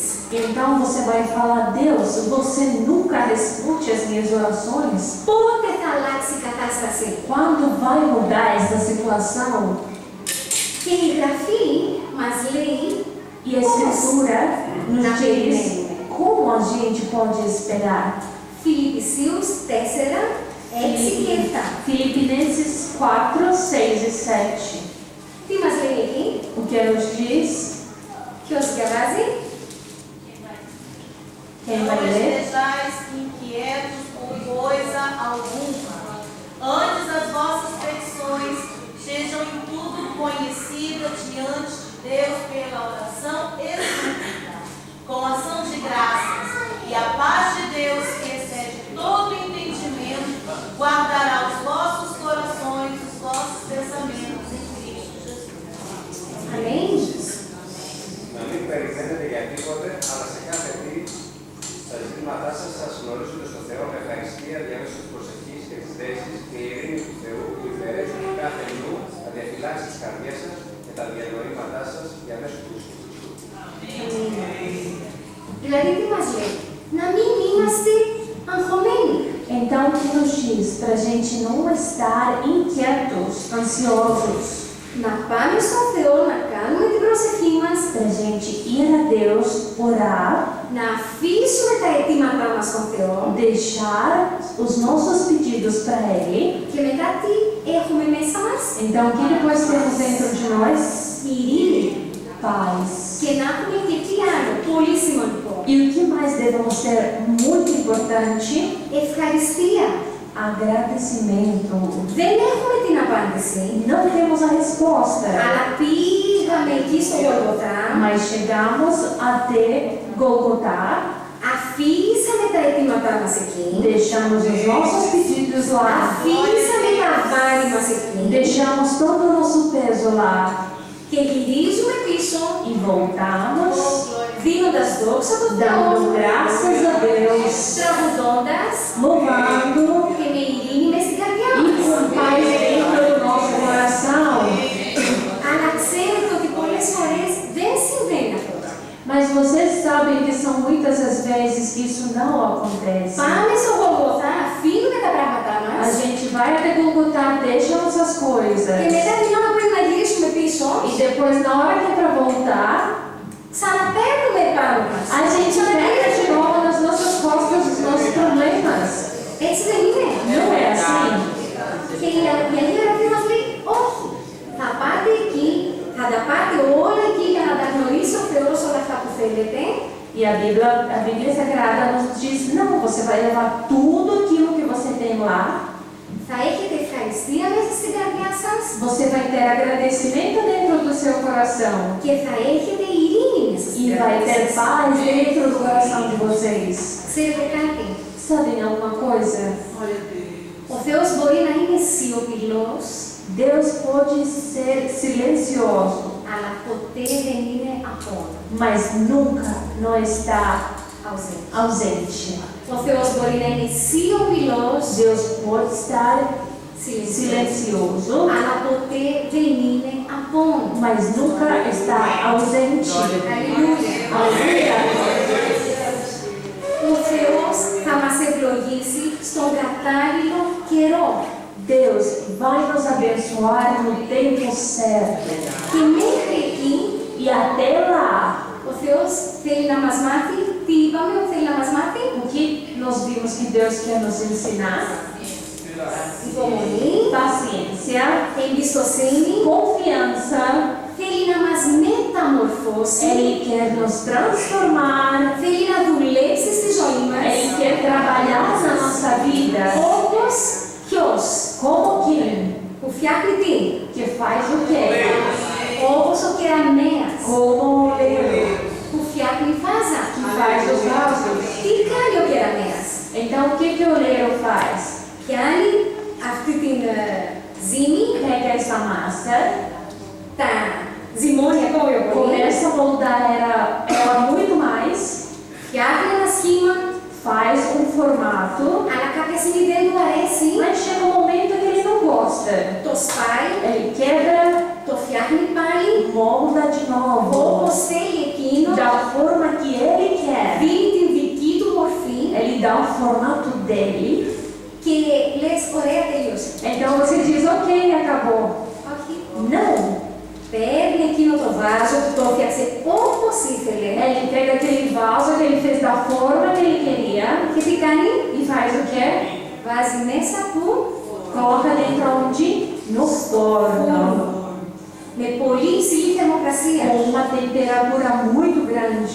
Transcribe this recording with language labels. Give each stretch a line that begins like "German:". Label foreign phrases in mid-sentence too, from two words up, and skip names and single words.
Portuguese: então você vai falar, Deus, você nunca responde as minhas orações.
Greek: Πότε θα αλλάξει η κατάσταση?
Portuguese: Quando vai mudar essa situação?
Greek: Και η Γραφή μας λέει
Portuguese: E a Escritura Na nos diz
Greek: perimenme.
Portuguese: como a gente pode esperar.
Greek: Φιλιππισίους 4, 6 και 7.
Portuguese: Filipenses 4, 6 e 7.
Greek: Τι μας λέει εκεί?
Portuguese: O que nos diz?
Greek: Ποιος διαβάζει?
Portuguese: Quem Não vai ler? estejais inquietos por coisa alguma. Antes as vossas petições sejam em tudo conhecidas diante de Deus pela oração e súplica, com ação de graças. E a paz de Deus, que excede todo entendimento, guardará os vossos corações, os vossos pensamentos em Cristo Jesus.
Greek: Αμήν. Να μην περιμένετε για τίποτε, αλλά σε κάθε τι, τα ζητήματά σας σας γνωρίζονται στο Θεό με ευχαριστία διαμέσου της προσευχής και της δέσης και η ειρήνη του Θεού που υπερέχει κάθε νου θα διαφυλάξει τις καρδιές σας και τα διανοήματά σας διαμέσου του Χριστού. Δηλαδή τι μας λέει? Να μην είμαστε αγχωμένοι.
Portuguese: Então, o que nos diz? Para a gente não estar inquietos, ansiosos.
Greek: Να πάμε στον Θεό, να κάνουμε την προσευχή μας,
Portuguese: Para a gente ir a Deus, orar,
Greek: να αφήσουμε τα αιτήματά μας στον Θεό
Portuguese: deixar os nossos pedidos para Ele.
Greek: και μετά τι έχουμε μέσα μας?
Portuguese: Então, o que depois temos dentro de nós?
Greek: Ειρήνη.
Portuguese: Paz.
Greek: Και να έχουμε και τι άλλο, πολύ σημαντικό.
Portuguese: E o que mais devemos ter muito importante?
Greek: Ευχαριστία.
Portuguese: Agradecimento.
Greek: Δεν έχουμε την απάντηση,
Portuguese: Não temos a resposta,
Greek: αλλά πήγαμε εκεί στο Γολγοθά,
Portuguese: mas chegamos até Golgotá,
Greek: αφήσαμε τα αιτήματά μας εκεί,
Portuguese: deixamos os nossos pedidos lá,
Greek: αφήσαμε τα βάρη μας εκεί
Portuguese: deixamos todo o nosso peso lá
Greek: και γυρίζουμε πίσω,
Portuguese: e voltamos,
Greek: δίνοντας δόξα στον Θεό,
Portuguese: dando graças a Deus,
Greek: τραγουδώντας
Portuguese: louvando
Greek: και με ειρήνη μες στην καρδιά
Portuguese: e
Greek: μας.
Portuguese: com paz dentro do nosso coração.
Greek: Αλλά ξέρετε ότι πολλές φορές δεν συμβαίνει αυτό.
Portuguese: Mas vocês sabem que são muitas as vezes que isso não acontece.
Greek: Πάμε στο Γολγοθά, αφήνουμε τα πράγματά
Portuguese: A
Greek: μας
Portuguese: gente vai até Golgotá, deixa nossas
Greek: και
Portuguese: coisas.
Greek: μετά την ώρα που πρέπει να γυρίσουμε πίσω,
Portuguese: E depois, na hora que é para voltar,
Greek: ξαναπαίρνουμε πάνω μας.
Portuguese: a gente pega de novo nas nossas costas os nossos problemas.
Greek: Έτσι δεν είναι?
Portuguese: Não é assim?
Greek: Και η Αγία Γραφή μας λέει, όχι, θα πάτε εκεί, θα τα πάτε όλα εκεί για να τα γνωρίσει ο Θεός όλα αυτά που θέλετε
Portuguese: E a Bíblia Sagrada nos diz, não, você vai levar tudo aquilo que você tem lá,
Greek: θα έχετε ευχαριστία μέσα στην καρδιά σας
Portuguese: você vai ter agradecimento dentro do seu coração
Greek: και θα έχετε ειρήνη μέσα στην
Portuguese: e vai
Greek: καρδιά
Portuguese: ter
Greek: σας.
Portuguese: paz dentro do coração de vocês.
Greek: Ξέρετε κάτι,
Portuguese: Sabem alguma coisa?
Greek: ο Θεός μπορεί να είναι σιωπηλός,
Portuguese: Deus pode ser silencioso,
Greek: αλλά ποτέ δεν είναι απόν,
Portuguese: mas nunca não está ausente. ausente.
Greek: Ο Θεός μπορεί να είναι σιωπηλός,
Portuguese: Deus pode estar silencioso, silencioso,
Greek: αλλά ποτέ δεν είναι απόν.
Portuguese: mas nunca está ausente.
Greek: Αλληλούια.
Portuguese: Aleluia.
Greek: Ο Θεός θα μας ευλογήσει στον κατάλληλο καιρό.
Portuguese: Deus vai nos abençoar no tempo certo.
Greek: Και μέχρι εκεί,
Portuguese: E até lá,
Greek: ο Θεός θέλει να μας μάθει, τι είπαμε, θέλει να μας μάθει,
Portuguese: o que nós vimos que Deus quer nos ensinar?
Greek: υπομονή,
Portuguese: Paciência,
Greek: εμπιστοσύνη,
Portuguese: confiança,
Greek: θέλει να μας μεταμορφώσει μεταμορφώσει,
Portuguese: Ele quer nos transformar,
Greek: θέλει να δουλέψει στη ζωή μας,
Portuguese: Ele quer trabalhar na nossa vida.
Greek: όπως ποιος,
Portuguese: Como quem?
Greek: που φτιάχνει τι,
Portuguese: Que faz o quê?
Greek: όπως ο κεραμέας,
Portuguese: Como o leão,
Greek: που φτιάχνει φάζα.
Portuguese: que faz os vasos.
Greek: Τι κάνει ο κεραμέας?
Portuguese: Então, o que o oleiro faz?
Greek: Πιάνει αυτή την ζύμη,
Portuguese: Pega essa massa,
Greek: τα ζυμώνει ακόμα πιο πολύ,
Portuguese: começa a moldar ela muito mais,
Greek: φτιάχνει ένα σχήμα,
Portuguese: faz um formato,
Greek: αλλά κάποια στιγμή δεν του αρέσει,
Portuguese: mas chega um momento que ele não gosta.
Greek: το σπάει,
Portuguese: Ele quebra,
Greek: το φτιάχνει πάλι,
Portuguese: molda de novo,
Greek: όπως θέλει εκείνο,
Portuguese: da forma que ele quer.
Greek: δίνει την δική του μορφή
Portuguese: Ele dá o formato dele,
Greek: και λες, ωραία, τελείωσε.
Portuguese: então você diz, ok, acabou.
Greek: Όχι.
Portuguese: Não!
Greek: Παίρνει εκείνο το βάζο που το έφτιαξε όπως ήθελε
Portuguese: Ele pega aquele vaso que ele fez da forma que ele queria
Greek: και τι κάνει?
Portuguese: e faz o quê?
Greek: Βάζει μέσα του
Portuguese: Coloca dentro onde? No forno.
Greek: με πολύ υψηλή θερμοκρασία.
Portuguese: Com uma temperatura muito grande.